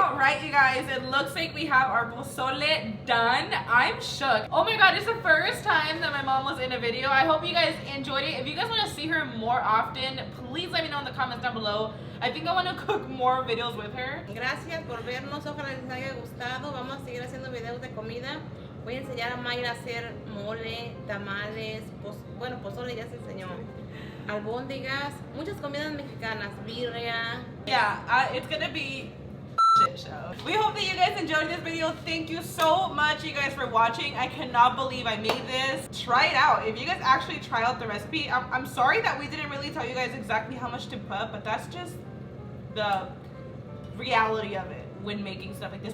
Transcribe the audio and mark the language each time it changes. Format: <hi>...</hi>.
<en>Alright, you guys, it looks like we have our pozole done. I'm shook. Oh my god, it's the first time that my mom was in a video. I hope you guys enjoyed it. If you guys want to see her more often, please let me know in the comments down below. I think I want to cook more videos with her.</en> <es>Gracias por vernos, ojalá les haya gustado. Vamos a seguir haciendo videos de comida. Voy a enseñar a Mayra a hacer mole, tamales, bueno, pozole ya se enseñó. Albóndigas, muchas comidas mexicanas, birria.</es> <en>Yeah, it's gonna be shit show. We hope that you guys enjoyed this video. Thank you so much, you guys, for watching. I cannot believe I made this. Try it out. If you guys actually try out the recipe, I'm sorry that we didn't really tell you guys exactly how much to put, but that's just the reality of it when making stuff like this.</en>